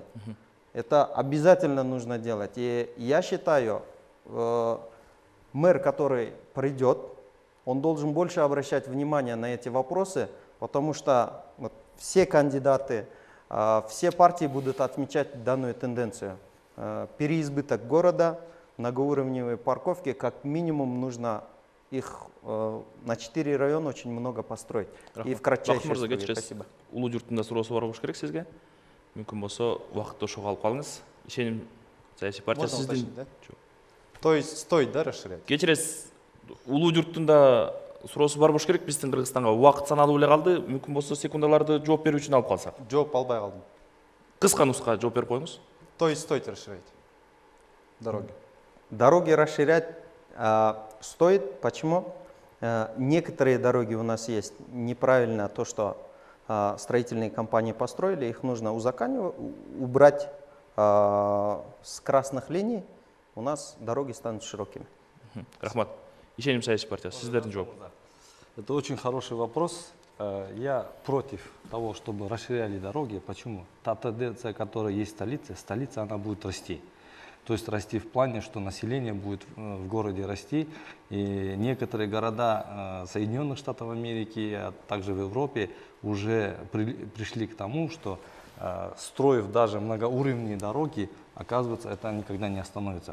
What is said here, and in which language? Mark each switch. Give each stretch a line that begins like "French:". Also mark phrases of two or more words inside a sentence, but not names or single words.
Russian: Это обязательно нужно делать. И я считаю, мэр, который придет, он должен больше обращать внимание на эти вопросы, потому что все кандидаты, все партии будут отмечать данную тенденцию. Переизбыток города, многоуровневые парковки, как минимум нужно их на 4 района очень много построить. И в кратчайшие сроки. Спасибо.
Kyrgyz: Улуу журтунда суроосу бар болуш керек сизге. Мүмкүн болсо убакытты ошого алып калыңыз. Ишеним саясий партия
Russian: Можно уточнить,
Kyrgyz: сиздин.
Russian: да? То есть стоит, да, расширять?
Kyrgyz: Кечиресиз, улуу журтунда суроосу бар болуш керек. Биздин Кыргызстанга убакыт саналуу эле калды. Мүмкүн болсо секундаларды жооп берүү үчүн алып калсак. Жооп албай калдым. Кыска нуска жооп берип коюңуз.
Russian: То есть стоит расширять дороги? Дороги расширять стоит. Почему? Некоторые дороги у нас есть неправильно, то, что строительные компании построили, их нужно узаконить, убрать с красных линий, у нас дороги станут широкими.
Kyrgyz: Рахмат. Ишеним саясий партия сиздердин жооп.
Russian: Это очень хороший вопрос. Я против того, чтобы расширяли дороги. Почему? Та тенденция, которая есть в столице, она будет расти. То есть расти в плане, что население будет в городе расти. И некоторые города Соединенных Штатов Америки, а также в Европе уже пришли к тому, что строив даже многоуровневые дороги, оказывается, это никогда не остановится.